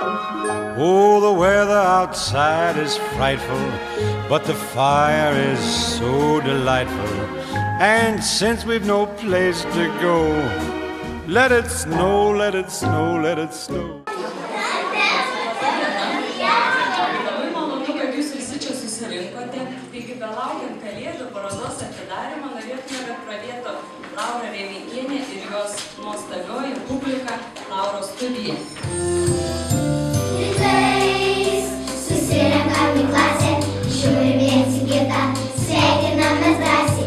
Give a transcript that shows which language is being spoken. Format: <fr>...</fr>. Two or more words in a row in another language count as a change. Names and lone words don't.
<en>Oh, the weather outside is frightful, but the fire is so delightful. And since we've no place to go, let it snow, let it snow, let it snow.</en> <lt>Labai malonu, kad jūs visi čia susirinkote. Taigi, belaukiant Kalėdų parodos atidarymą, norėtume, kad pradėtų Laura Remeikienė ir jos nuostabioji publika Lauros studija. Rytais susirenkam į klasę, žiūrim viens į kitą, sveikinamės drąsiai.</lt>